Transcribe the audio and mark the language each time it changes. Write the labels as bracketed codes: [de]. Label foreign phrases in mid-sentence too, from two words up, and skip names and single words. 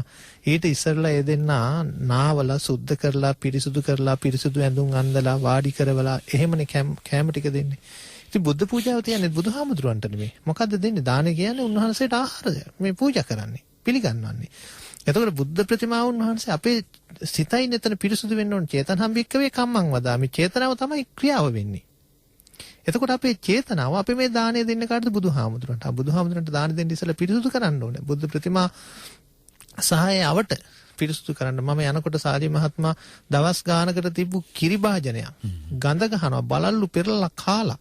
[si] ඊට ඉස්සරලා ඒ දෙන්නා නාවලා සුද්ධ කරලා පිරිසුදු ඇඳුම් අඳලා වාඩි කරවලා එහෙමනේ කෑම ටික දෙන්නේ. ඉතින් බුද්ධ පූජාව තියන්නේ බුදුහාමුදුරන්ට නෙමෙයි. මොකද්ද දෙන්නේ? දානේ කියන්නේ උන්වහන්සේට ආහාරය. මේ පූජා කරන්නේ, පිළිගන්වන්නේ. එතකොට බුද්ධ ප්‍රතිමා උන්වහන්සේ අපේ සිතයි නතන පිරිසුදු වෙන්න ඕන. [pi] චේතනහම් වික්කවේ කම්මං වදාමි. [si] චේතනාව තමයි ක්‍රියාව වෙන්නේ. එතකොට අපේ චේතනාව අපි මේ දානේ දෙන්න කාටද? බුදුහාමුදුරන්ට. බුදුහාමුදුරන්ට දාන දෙන්න ඉස්සලා පිරිසුදු කරන්න ඕනේ. බුද්ධ ප්‍රතිමා සහාය අවට පිරිසුදු කරන්න. මම යනකොට සාදී මහත්මයා දවස් ගානකට තිබ්බු කිරි භාජනයක් ගඳ ගහනවා, බලල්ලු පෙරලා කාලා.